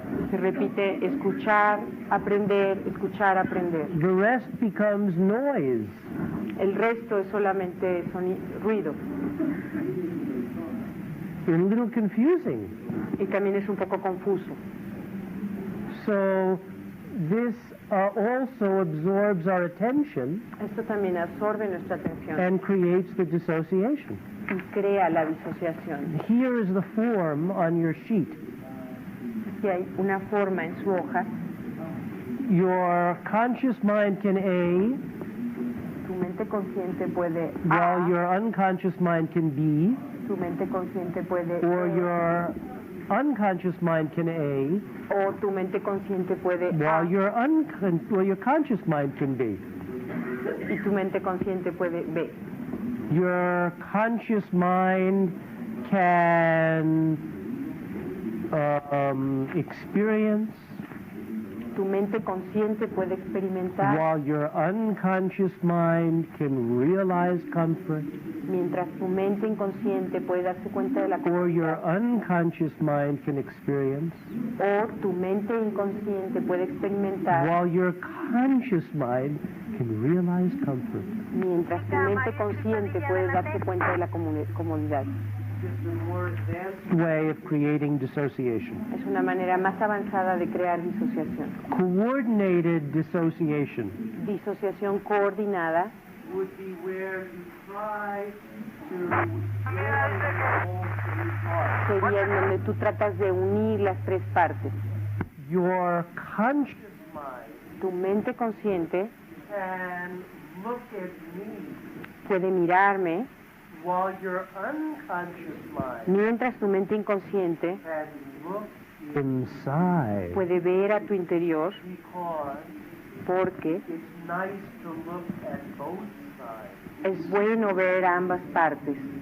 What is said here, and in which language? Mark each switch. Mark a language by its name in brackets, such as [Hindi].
[Spanish] Se repite escuchar, aprender, escuchar, aprender. [English] The rest becomes noise. [Spanish] El resto es solamente ruido. [English] A little confusing. [Spanish] Y también es un poco confuso. [English] So this also absorbs our attention [Spanish] Esto también absorbe nuestra atención [English] and creates the dissociation. [Spanish] y crea la disociación. [English] Here is the form on your sheet. [Spanish] Aquí hay una forma en su hoja. [English] Your conscious mind can A, [Spanish] Tu mente consciente puede [English] while A, your unconscious mind can B, [Spanish] tu mente consciente puede [English] or B, your unconscious mind can A, [Spanish] o tu mente consciente puede A, [English] while your conscious mind can B. [Spanish] y tu mente consciente puede B. [English] Your conscious mind can experience, [Spanish] Tu mente consciente puede experimentar, [English] while your unconscious mind can realize comfort, [Spanish] mientras tu mente inconsciente puede darse cuenta de la [English] or your [Spanish] comodidad, [English] unconscious mind can experience, [Spanish] o tu mente inconsciente puede experimentar, [English] while your conscious mind can realize comfort. [Spanish] mientras tu mente consciente puede darse cuenta de la comodidad. [English] Way of creating dissociation. [Spanish] Es una manera más avanzada de crear disociación. [English] Coordinated dissociation [Spanish] Disociación coordinada [English] would be where you try [Spanish] sería en donde tú tratas de unir las tres partes. [English] your conscious mind [Spanish] Tu mente consciente [English] can look at me [Spanish] puede mirarme, [English] while your unconscious mind [Spanish] mientras tu mente inconsciente [English] can look inside, [Spanish] puede ver a tu interior, [English] because [Spanish] porque [English] it's nice to look at both sides. [Spanish] es bueno ver ambas partes.